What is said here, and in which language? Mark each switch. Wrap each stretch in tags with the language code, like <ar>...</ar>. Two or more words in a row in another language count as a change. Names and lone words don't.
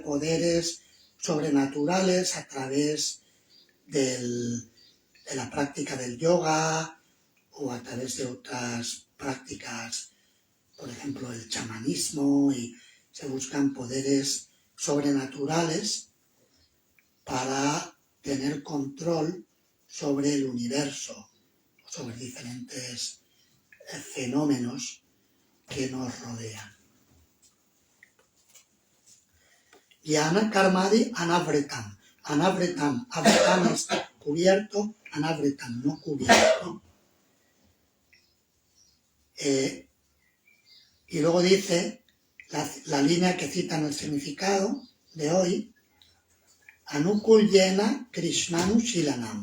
<es>poderes sobrenaturales a través de la práctica del yoga o a través de otras prácticas, por ejemplo el chamanismo, y se buscan poderes sobrenaturales para tener control sobre el universo, sobre diferentes fenómenos que nos rodean.</es> <sa>ज्ञान कर्मादि अनावृतम्.</sa> <es>Avritam es cubierto, anavritam no cubierto. Y luego dice la línea que cita en el significado de hoy,</es> <sa>आनुकूल्येन कृष्णानु शीलनम्.</sa>